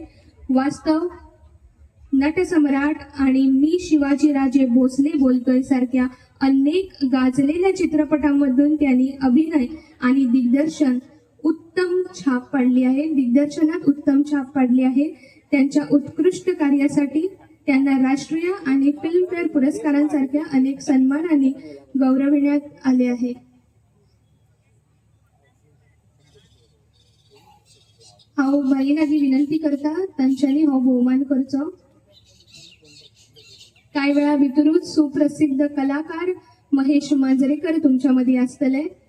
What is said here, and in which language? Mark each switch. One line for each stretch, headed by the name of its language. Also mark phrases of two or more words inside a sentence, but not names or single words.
Marathi: वास्तव, नटसम्राट आणि मी शिवाजीराजे भोसले बोलतोय सारख्या अनेक गाजलेल्या चित्रपटांमधून त्यांनी अभिनय आणि दिग्दर्शनात उत्तम छाप पाडली आहे. त्यांच्या उत्कृष्ट कार्यासाठी त्यांना राष्ट्रीय आणि फिल्मफेअर पुरस्कारांसारख्या अनेक सन्मानांनी गौरविण्यात आले आहे.
Konkani: हांव भाई लागीं विनंती करता तांच्यांनी हो भोवमान करचो.
Marathi: काही वेळा
Konkani: भितरूच सुप्रसिद्ध कलाकार महेश मांजरेकर
Marathi: तुमच्या मध्ये
Konkani: असतले.